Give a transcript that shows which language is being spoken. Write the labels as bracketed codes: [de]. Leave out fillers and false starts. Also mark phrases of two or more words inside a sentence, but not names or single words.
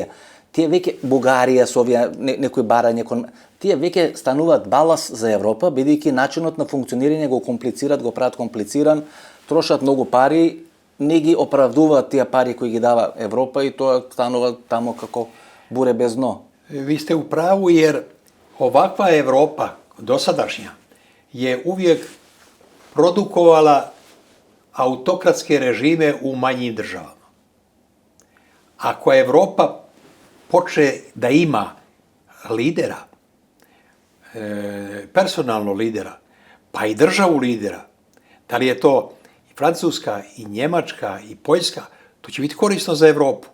[mk] Тие веќе Бугарија со овие некои барање кон тие веќе стануваат балас за Европа, бидејќи начинот на функционирање го комплицираат, го прават комплициран, трошат многу пари, не ги оправдуваат тие пари кои ги дава Европа и тоа станува тамо како буре без дно. [sr] Vi ste u pravu jer ovakva Evropa, dosadašnja, je uvijek produkovala autokratske režime u manjim državama. Ako Evropa počne da ima lidera, personalno lidera, pa i državu lidera, da li je to i Francuska, i Njemačka, i Poljska, to će biti korisno za Evropu.